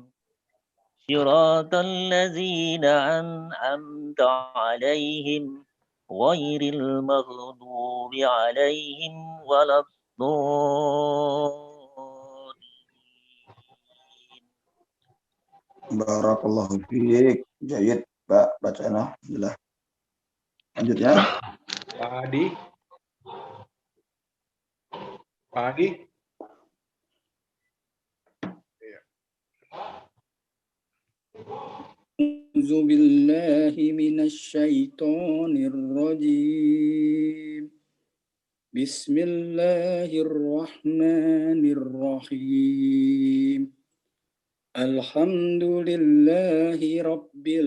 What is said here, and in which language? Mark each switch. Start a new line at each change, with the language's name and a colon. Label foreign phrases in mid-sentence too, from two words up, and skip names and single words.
Arabic: صراط الذين أنعمت عليهم غير المغضوب عليهم ولا الضالين. بارك الله فيك. Jayid,
Indonesian: Pak. Bacaan alhamdulillah. Lanjutnya. Pak Adi. Pak Adi.
Arabic: أعوذ بالله من الشيطان الرجيم بسم الله الرحمن الرحيم الحمد لله رب